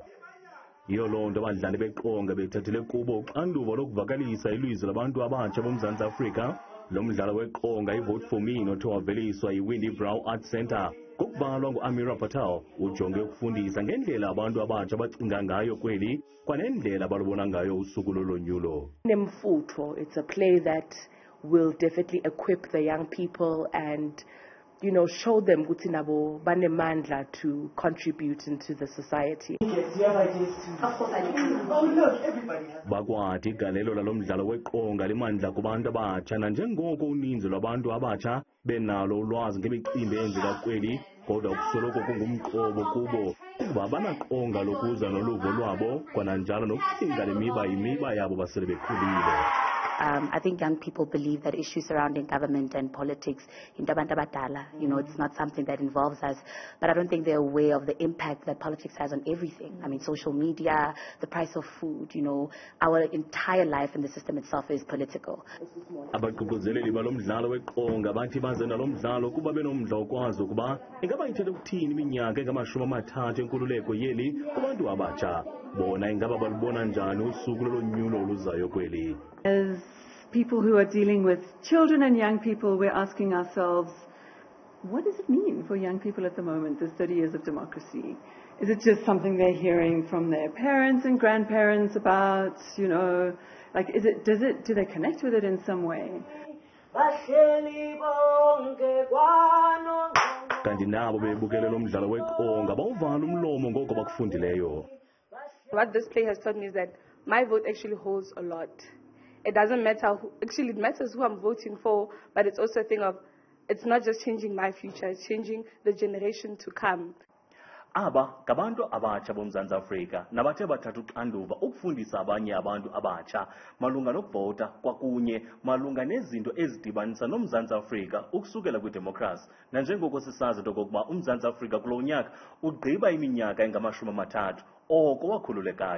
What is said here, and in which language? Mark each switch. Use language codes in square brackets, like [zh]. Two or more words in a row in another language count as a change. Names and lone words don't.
[xh] Yiyo loo nto abadlali beqonga bethathele kubo uxanduva lokuvakalisa ilizwi labantu abatsha boMzantsi Afrika. Lo mdlalo weqonga iVote for Me nothe waveliswa yi-Windbrow Arts Centre ngokubalwa ngu-Amira Patel ujonge ukufundisa ngendlela abantu abatsha bacinga ngayo kweli kwanendlela abalubona ngayo usuku lolonyulo. Nemfutho, [en] it's a play that will definitely equip the young people and, you know, show them [xh] ukuthi nabo banemandla [en] to contribute into the society. Yes, you have ideas too. Of course I do. Oh look, everybody has. [xh] Bakwathi igalelo lalo mdlalo weqonga limandla kubantu abatsha nanjengoko uninzi lwabantu abatsha benalo ulwazi ngemicimbi eyenzeka kweli kodwa kusoloko kungumqobo kubo ukuba banaqonga lokuza noluvo lwabo kwananjalo nokucinga le imiba yabo basele bekhulile. [en] I think young people believe that issues surrounding government and politics, you know, it's not something that involves us. But I don't think they're aware of the impact that politics has on everything. I mean, social media, the price of food, you know, our entire life in the system itself is political. [xh] Abagqugquzeleli balo mdlalo weqonga bathi baze nalo mdlalo kuba benomdla wokwazi ukuba ingaba ithethe ukuthini iminyaka engamashumi-3 enkululeko yeli kubantu abatsha. Bona ingaba balubona njani usuku lolonyulo oluzayo kweli. [en] As people who are dealing with children and young people, we're asking ourselves, what does it mean for young people at the moment, this 30 years of democracy? Is it just something they're hearing from their parents and grandparents about, you know, like, do they connect with it in some way? [xh] Kanti nabo bebukele lo mdlalo weqonga bawuvala umlomo ngoko bakufundileyo. [en] What this play has taught me is that my vote actually holds a lot. It doesn't matter it matters who I'm voting for, but it's also a thing of, it's not just changing my future, it's changing the generation to come. [xh] Aba ngabantu abatsha boMzantsi Afrika nabathe bathatha uxanduva ukufundisa abanye abantu abatsha malunga nokuvota kwakunye malunga nezinto ezidibanisa noMzantsi Afrika ukusukela kwidemokhrasi nanjengoko sisazi into okokuba uMzantsi Afrika kulo nyaka ugqiba iminyaka engama-30 oko wakhululekayo.